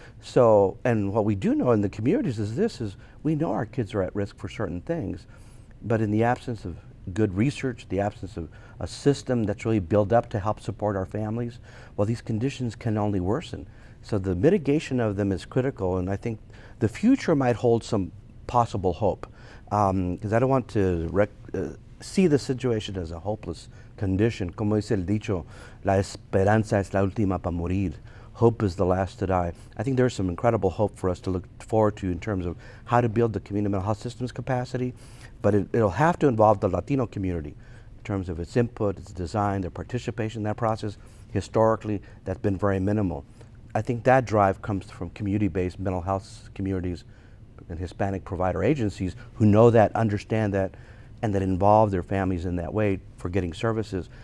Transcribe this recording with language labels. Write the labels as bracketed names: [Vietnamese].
[English] So, and what we do know in the communities is we know our kids are at risk for certain things, but in the absence of good research, the absence of a system that's really built up to help support our families, well, these conditions can only worsen. So the mitigation of them is critical, and I think the future might hold some possible hope. Because I don't want to see the situation as a hopeless condition. [Spanish] Como dice el dicho, la esperanza es la última para morir. [English] Hope is the last to die. I think there's some incredible hope for us to look forward to in terms of how to build the community mental health system's capacity, but it'll have to involve the Latino community in terms of its input, its design, their participation in that process. Historically, that's been very minimal. I think that drive comes from community-based mental health communities and Hispanic provider agencies who know that, understand that, and that involve their families in that way for getting services.